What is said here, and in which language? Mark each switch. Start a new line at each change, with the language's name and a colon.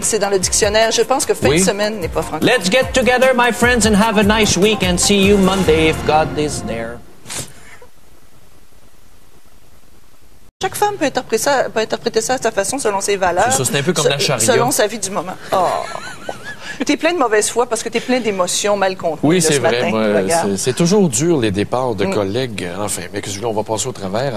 French: C'est dans le dictionnaire. Je pense que fin de semaine n'est pas francophone.
English: Let's get together, my friends, and have a nice week and see you Monday if God is there.
French: Chaque femme peut interpréter ça à sa façon, selon ses valeurs. C'est un peu comme la charia. Selon sa vie du moment. Oh. T'es plein de mauvaise foi parce que t'es plein d'émotions mal contenues. Oui, c'est vrai. C'est toujours dur, les départs de collègues. Enfin, mais qu'est-ce que on va passer au travers.